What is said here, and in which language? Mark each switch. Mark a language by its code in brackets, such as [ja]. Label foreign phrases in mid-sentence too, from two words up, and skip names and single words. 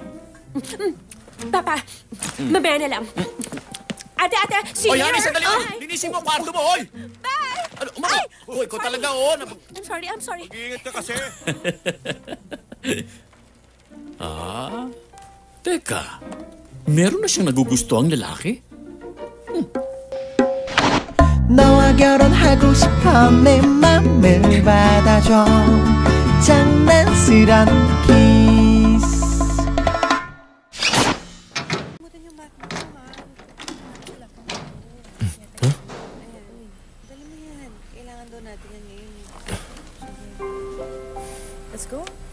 [tl] Papa, mamaya na lang. Ate, senior! Oy, honey, sandali! Oh, Oh, linisin mo ang kwarto mo, oy! Bye! Ano, umama! Oy, ikaw talaga, oh! [en] I'm sorry. [tl] Iingat ka kasi. Teka, meron na siyang nagugustuhang lalaki? [ko] 너와 결혼하고 싶어 내 맘을 받아줘 장난스런 키스 [en] Let's go.